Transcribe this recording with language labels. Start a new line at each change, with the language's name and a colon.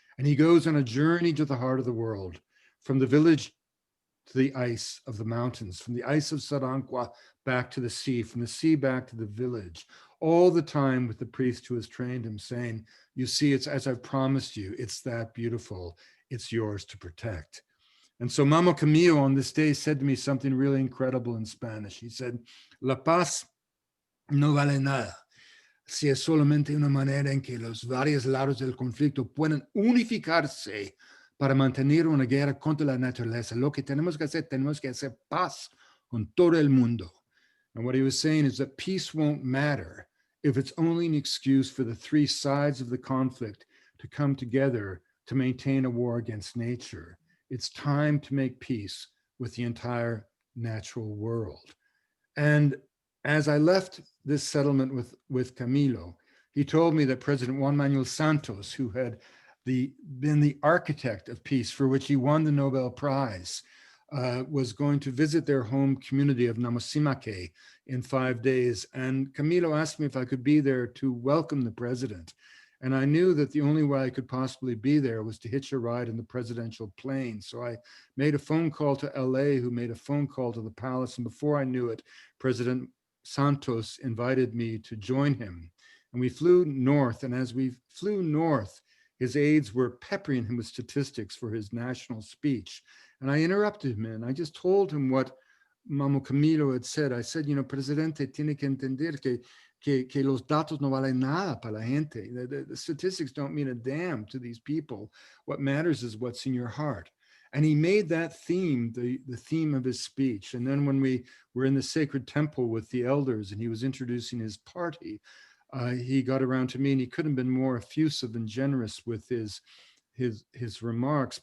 English: And he goes on a journey to the heart of the world, from the village to the ice of the mountains, from the ice of Saranqua back to the sea, from the sea back to the village, all the time with the priest who has trained him, saying, you see, it's as I've promised you, it's that beautiful, it's yours to protect. And so Mamo Camillo on this day said to me something really incredible in Spanish. He said,
Spanish: La paz no vale nada si es solamente una manera en que los varios lados del conflicto pueden unificarse para mantener una guerra contra la naturaleza. Lo que tenemos que hacer paz con todo el mundo.
English: And what he was saying is that peace won't matter if it's only an excuse for the three sides of the conflict to come together to maintain a war against nature. It's time to make peace with the entire natural world. And as I left this settlement with Camilo, he told me that President Juan Manuel Santos, who had been the architect of peace, for which he won the Nobel Prize, was going to visit their home community of Namosimake in 5 days. And Camilo asked me if I could be there to welcome the president. And I knew that the only way I could possibly be there was to hitch a ride in the presidential plane. So I made a phone call to LA, who made a phone call to the palace. And before I knew it, President Santos invited me to join him. And we flew north. And as we flew north, his aides were peppering him with statistics for his national speech. And I interrupted him and I just told him what Mamo Camilo had said. I said, you know,
Spanish: Presidente, tiene que entender que los datos no valen nada para la gente.
English: The statistics don't mean a damn to these people. What matters is what's in your heart. And he made that theme the theme of his speech. And then when we were in the sacred temple with the elders and he was introducing his party, he got around to me and he couldn't have been more effusive and generous with his remarks.